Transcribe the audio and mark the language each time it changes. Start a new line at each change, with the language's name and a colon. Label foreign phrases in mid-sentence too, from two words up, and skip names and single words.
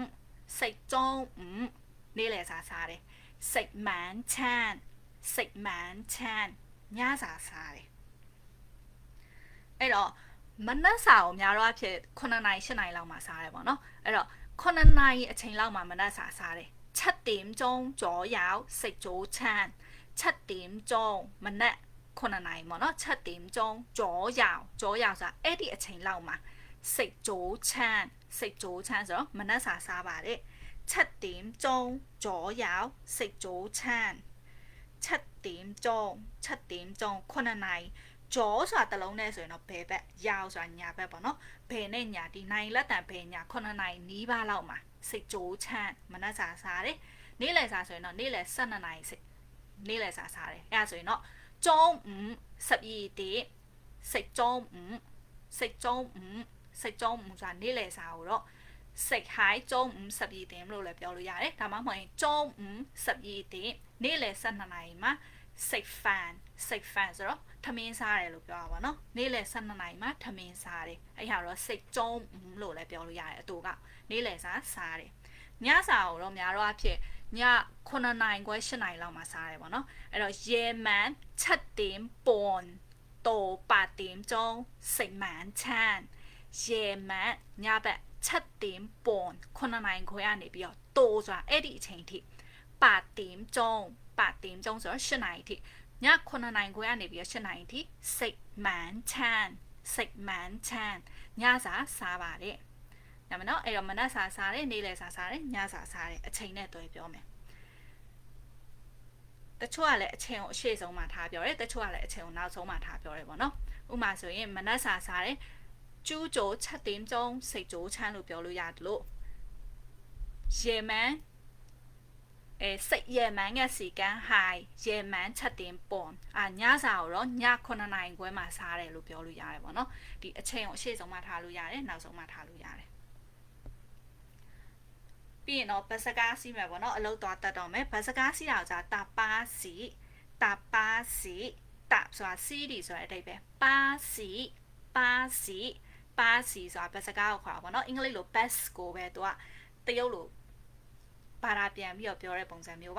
Burmese: နေ့လယ်စာစားတယ်စိတ်မန်ချမ်းညစာစားတယ်အဲ့တော့မနက်စာကိုများတော့အဖြစ်9နာရီ10နာရီလောက်မှစားတယ်ပေါ့နော်အဲ့တော့9နာရီအချိန် လောက်မှမနက်စာစားတယ်
Cantonese: 7 點鐘左右食早餐7點鐘
Burmese: မနက်9နာရီပေါ့နော်
Cantonese: 7 點鐘左右
Burmese: ဆိုတာအဲ့ဒီအချိန်လောက်မှာ
Cantonese: 食早餐
Burmese: ဆိုတော့မနက်စာစားပါတယ်
Cantonese: 7點鐘左右食早餐7點鐘
Burmese: 9 နာရီကျော်ဆိုတာတလုံးနဲ့ဆိုရင်တော့ဘယ်ဘက်ရောက်ဆိုတာညာဘက်ပေါ့နော်ဘယ်နဲ့ညာဒီနိုင်လက်တန်ဘယ်ညာ9နာရီနီးပါးလောက်မှာစိတ်ကြိုးချမ်းမနက်စာစားတယ်နေ့လယ်စာဆိုရင်တော့နေ့လယ်12နာရီနေ့လယ်စာစားတယ်အဲ့ဒါဆိုရင်တော့
Cantonese: 中午12點食中午
Burmese: ဆိုတာနေ့လယ်စာကိုတော့
Cantonese: 食喺中午12點
Burmese: လို့လည်းပြောလို့ရတယ်ဒါမှမဟုတ်ရင်
Cantonese: 中午12點
Burmese: နေ့လယ်12နာရီမှာ
Cantonese: 食飯
Burmese: ဆိုတော့ထ မင်းစားတယ်လို့ပြောတာပါနော်နေ့လယ်12နာရီမှာထမင်းစားတယ်အဲ့ဟာတော့
Cantonese: 食中午
Burmese: လို့လည်းပြောလို့ ရတယ်အတူကနေ့လယ်စာစားတယ်ညစာကိုတော့များတော့အဖြစ်ည9နာရီခွဲ10နာရီလောက်မှာစားတယ်ပေါ့နော်အဲ့တော့
Cantonese: 夜晚7點半到8點鐘食晚餐夜晚
Burmese: ညဘက် 7點半9 နာရီခွဲကနေပြီးတော့တိုးဆိုတာအဲ့ဒီအချိန်ထိ8 點鐘ဆိုတော့10နာရီထိည9နာရီခွဲကနေပြီးတော့10နာရီထိ
Cantonese: 食晚餐
Burmese: ညစာစားပါတယ်ဒါမှမဟုတ်အဲ့တော့မနက်စာစားတယ်နေ့လယ်စာစားတယ်ညစာစားတယ်အချိန်နဲ့တွဲပြောမယ်တချို့ကလည်းအချိန်ကိုအရှေ့ဆုံးမှာထားပြောတယ်တချို့ကလည်းအချိန်ကိုနောက်ဆုံးမှာထားပြောတယ်ပေါ့နော်ဥပမာဆိုရင်မနက်စာစားတယ်ကျူးကြို
Cantonese: 7 點鐘食早餐
Burmese: လို့ပြောလို့ရတယ်လို့夜晚
Cantonese: 食夜晚嘅時間係夜晚7點半
Burmese: ညစာကိုတော့ည9နာရီခွဲမှာစားတယ်လို့ပြောလို့ရတယ်ပေါ့နော်ဒီအချိန်ကိုအရှေ့ဆုံးမှာထားလို့ရတယ်နောက်ဆုံးမှာထားလို့ရတယ်ပြီးရင်တော့ဘတ်စကားစီးမယ်ပေါ့နော်အလုပ်သွားတတ်တော့မယ်ဘတ်စကားစီးတာကတာပါစီ ဆိုတာစီးဒီဆိုတဲ့အဓိပ္ပာယ်ပါစီဆိုတာဘတ်စကားကိုခေါ်တာပေါ့နော်အင်္ဂလိပ်လို bus ကိုပဲသူကတရုတ်လိုဘာသာပြန်ပြီးတော့ပြောတဲ့ပုံစံမျိုး